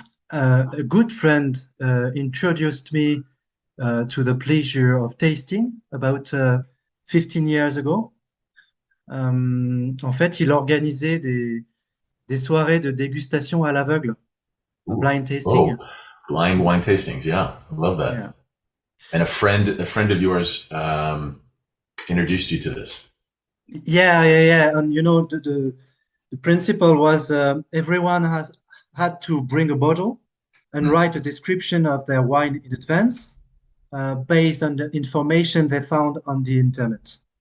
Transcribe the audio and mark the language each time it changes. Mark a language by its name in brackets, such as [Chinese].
[English] A good friend introduced me to the pleasure of tasting about 15 years ago. [French] En fait, il organisait des soirées de dégustation à l'aveugle, [English] blind tasting. Oh, blind wine tastings, yeah, I love that. Yeah. And a friend of yours introduced you to this. Yeah. And you know, the principle was everyone had to bring a bottle and write a description of their wine in advance based on the information they found on the internet.